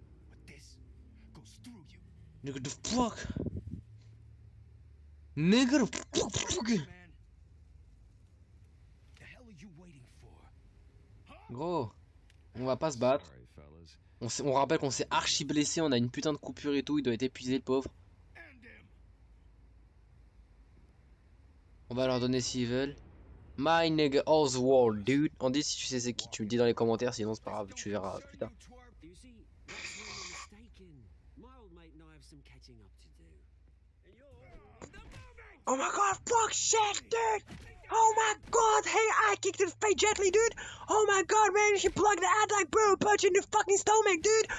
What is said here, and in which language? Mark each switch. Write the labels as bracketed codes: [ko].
[en] But this goes through you. Nigga, the fuck? Nigga, the fuck? Man. The hell are you waiting for? [fr] Gros, on va pas se battre. [en] Sorry, fellas. [fr] On rappelle qu'on s'est archi blessé, on a une putain de coupure et tout, il doit être épuisé, le pauvre. [en] End him. [fr] On va leur donner s'ils veulent. [en] My nigga Oswald, dude. [fr] On dit si tu sais c'est qui, tu me dis dans les commentaires, sinon c'est pas grave, tu verras plus tard. [en] You see, that's where you're mistaken. My old mate and I have some catching up to do. And you're... Oh my god, fuck shit, dude! Oh my god, hey, I kicked in the face gently, dude! Oh my god, man, she plugged the ad like boom, punch in the fucking stomach, dude!